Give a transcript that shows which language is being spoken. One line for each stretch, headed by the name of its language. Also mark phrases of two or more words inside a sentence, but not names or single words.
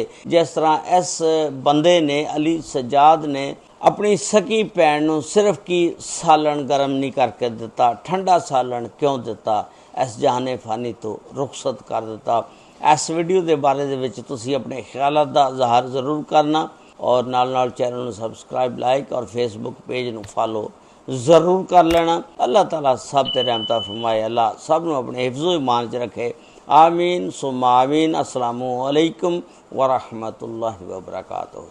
Punjabi: ਜਿਸ ਤਰ੍ਹਾਂ ਇਸ ਬੰਦੇ ਨੇ, ਅਲੀ ਸਜਾਦ ਨੇ ਆਪਣੀ ਸਕੀ ਭੈਣ ਨੂੰ ਸਿਰਫ ਕੀ ਸਾਲਣ ਗਰਮ ਨਹੀਂ ਕਰਕੇ ਦਿੱਤਾ, ਠੰਡਾ ਸਾਲਣ ਕਿਉਂ ਦਿੱਤਾ, ਇਸ ਜਹਾਨੇ ਫਾਨੀ ਤੋਂ ਰੁਖਸਤ ਕਰ ਦਿੱਤਾ। ਇਸ ਵੀਡੀਓ ਦੇ ਬਾਰੇ ਦੇ ਵਿੱਚ ਤੁਸੀਂ ਆਪਣੇ ਖਿਆਲਾਤ ਦਾ ਇਜ਼ਹਾਰ ਜ਼ਰੂਰ ਕਰਨਾ ਔਰ ਨਾਲ ਚੈਨਲ ਨੂੰ ਸਬਸਕ੍ਰਾਈਬ, ਲਾਈਕ ਔਰ ਫੇਸਬੁੱਕ ਪੇਜ ਨੂੰ ਫਾਲੋ ਜ਼ਰੂਰ ਕਰ ਲੈਣਾ। ਅੱਲਾਹ ਤਾਲਾ ਸਭ ਤੇ ਰਹਿਮਤਾਂ ਫਰਮਾਏ, ਅੱਲਾਹ ਸਭ ਨੂੰ ਆਪਣੇ ਹਿਫਜ਼ੋ ਈਮਾਨ 'ਚ ਰੱਖੇ।
Arabic: آمين ثم آمين. السلام عليكم ورحمة الله وبركاته.